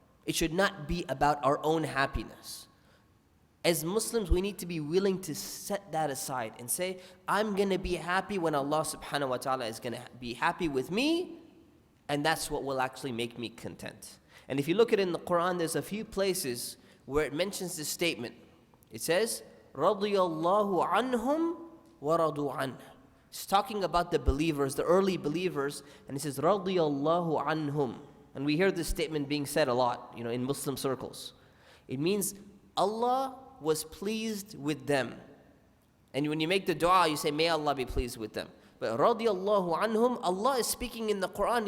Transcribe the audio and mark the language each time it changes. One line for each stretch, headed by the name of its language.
English: It should not be about our own happiness. As Muslims, we need to be willing to set that aside and say, I'm going to be happy when Allah subhanahu wa ta'ala is going to be happy with me, and that's what will actually make me content. And if you look at it in the Quran, there's a few places where it mentions this statement. It says,
Arabic: رَضِيَ اللَّهُ عَنْهُمْ وَرَضُوا عَنْهُ.
English: It's talking about the believers, the early believers, and it says,
Arabic: رَضِيَ اللَّهُ عَنْهُمْ.
English: And we hear this statement being said a lot, in Muslim circles. It means Allah was pleased with them. And when you make the dua, you say, may Allah be pleased with them. But radiyallahu anhum, Allah is speaking in the Quran.